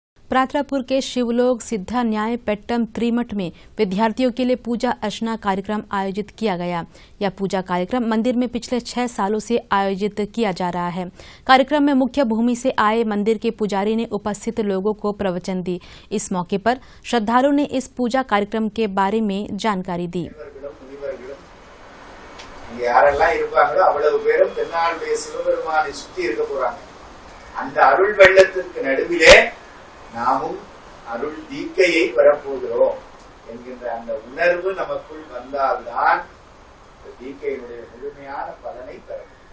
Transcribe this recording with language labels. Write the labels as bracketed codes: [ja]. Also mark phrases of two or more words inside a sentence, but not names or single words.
[hi] प्रातरापुर के शिवलोक सिद्धा न्याय पेट्टम त्रिमठ में विद्यार्थियों के लिए पूजा अर्चना कार्यक्रम आयोजित किया गया। यह पूजा कार्यक्रम मंदिर में पिछले 6 सालों से आयोजित किया जा रहा है। कार्यक्रम में मुख्य भूमि से आए मंदिर के पुजारी ने उपस्थित लोगों को प्रवचन दी। इस मौके पर श्रद्धालुओं ने इस पूजा कार्यक्रम के बारे में जानकारी दी। [ta] யாரெல்லாம் இருப்பாங்களோ அவ்வளவு பேரும் தென்னாடுடைய சிவபெருமானை சுத்தி இருக்க போறாங்க. அந்த அருள் வெள்ளத்திற்கு நடுவிலே நாமும் அருள் தீக்கையை பெறப்போகிறோம் என்கின்ற அந்த உணர்வு நமக்குள் வந்தால்தான் தீக்கையினுடைய முழுமையான பலனை பெற முடியும்.